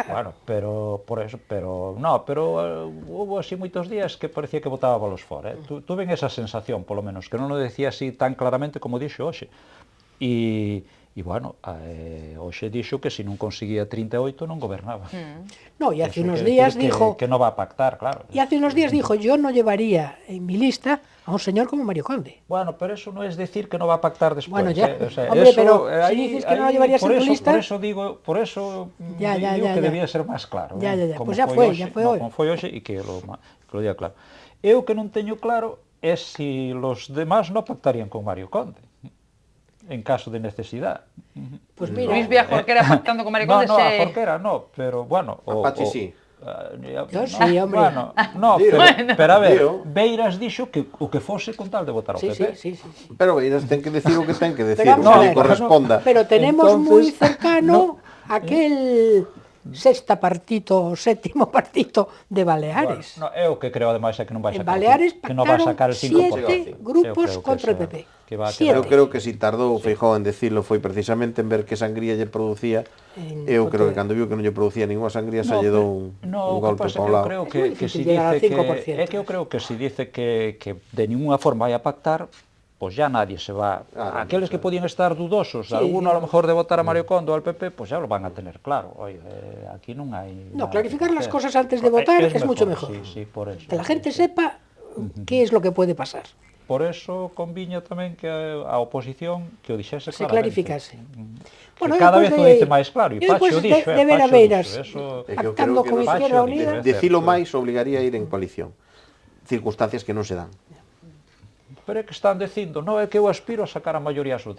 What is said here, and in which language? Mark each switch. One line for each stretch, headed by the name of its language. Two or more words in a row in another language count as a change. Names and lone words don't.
Spanish: Bueno, pero por eso, pero hubo así
Galician: moitos días que parecía que botaba balos fora,
Spanish: tuve esa sensación,
Galician: polo menos, que non o decía así tan claramente como dixo hoxe. E bueno, hoxe dixo que se non conseguía 38 non gobernaba.
Spanish: No, y hace Eso unos
Galician: quere
Spanish: días decir dijo... que no va a pactar, claro. Y hace unos días dijo, yo no llevaría en mi lista a un señor como Mario Conde. Bueno, pero eso no es decir que no va a pactar después. Bueno, ya. O sea, Hombre, eso, pero si dices que no lo llevarías por en tu eso, lista- por eso Ya, digo ya, que ya.
Galician: debía ser máis claro.
Spanish: Ya, ya, ya. Como Pues ya
Galician: foi
Spanish: fue
Galician: hoxe,
Spanish: hoy.
Galician: Como foi hoxe e
Spanish: que lo diga claro.
Galician: Eu que non teño claro é si
Spanish: los demás no pactarían con Mario Conde en caso de necesidad. Pues mira, Luis ve a Jorquera pactando con Mario No, Conde no, a se... Jorquera no, pero bueno... A Pachi sí. Yo sí, hombre. Bueno, no, Dilo. pero a ver, Dilo.
Galician: Beiras dixo que o que fose con tal de votar ao
Spanish: sí, PP. sí, sí, sí.
Galician: Pero Beiras ten que decir o que ten que decir,
Spanish: Pero
Galician: o
Spanish: vamos a
Galician: que
Spanish: ver,
Galician: corresponda.
Spanish: Pero tenemos Entonces, muy cercano aquel séptimo partito de Baleares. Bueno, no,
Galician: é o que creo ademais é que non vai
Spanish: En
Galician: sacar
Spanish: Baleares
Galician: que non vai sacar
Spanish: pactaron el 5%. 7 grupos
Galician: Eu creo que
Spanish: contra el esa- PP. que va a Siete.
Galician: Eu creo que si tardou Feijóo en decirlo foi precisamente en ver que sangría lle producía.
Spanish: En
Galician: Eu creo
Spanish: Pontevedra.
Galician: que cando viu que non lle producía ninguna sangría, se
Spanish: No,
Galician: lle
Spanish: pero-
Galician: dou un no, o que golpe pasa por que un eu lado. creo
Spanish: Es muy
Galician: que
Spanish: difícil
Galician: si
Spanish: llegar al
Galician: dice
Spanish: 5%.
Galician: que é que eu creo que si dice que
Spanish: de ninguna forma
Galician: vai a pactar,
Spanish: pues ya nadie se va. Aquellos que podían estar dudosos, Sí, alguno a lo digamos. mejor de votar a Mario Kondo o al PP, pues ya lo van a tener claro. Oye, aquí no hay... No, nada clarificar que las hacer. cosas antes de votar es mucho mejor. Sí, sí, por eso. Que la gente sepa qué es lo que puede pasar.
Galician: Por eso conviña tamén que a oposición que o dixese Se claramente. clarificase. Que
Spanish: Bueno,
Galician: cada vez despois o dice máis claro, e Pachi o dixo, de ver a Pachi o
Spanish: veras,
Galician: dixo, eso... pactando con Pachi Izquierda o dixo, Unida. Decilo máis obligaría a ir en coalición. Circunstancias que non se dan. Pero é que están dicindo, no, é que eu aspiro a sacar a maioría absoluta.